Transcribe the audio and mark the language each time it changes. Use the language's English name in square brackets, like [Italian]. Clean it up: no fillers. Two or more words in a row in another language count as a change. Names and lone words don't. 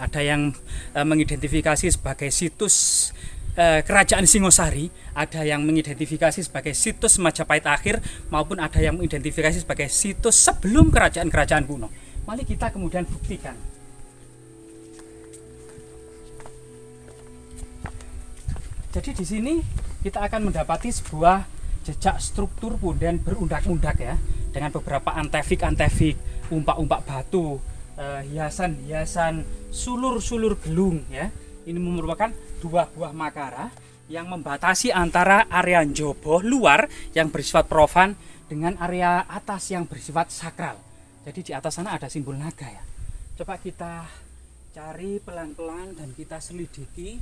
[Indonesian] Ada yang mengidentifikasi sebagai situs kerajaan Singosari, ada yang mengidentifikasi sebagai situs Majapahit akhir, maupun ada yang mengidentifikasi sebagai situs sebelum kerajaan-kerajaan kuno. Mari kita kemudian buktikan. Jadi di sini kita akan mendapati sebuah jejak struktur punden berundak-undak ya, dengan beberapa antefik, umpak-umpak batu, hiasan-hiasan, sulur-sulur gelung ya. Ini merupakan 2 buah makara yang membatasi antara area njaba luar yang bersifat profan dengan area atas yang bersifat sakral. Jadi di atas sana ada simbol naga ya. Coba kita cari pelan-pelan dan kita selidiki.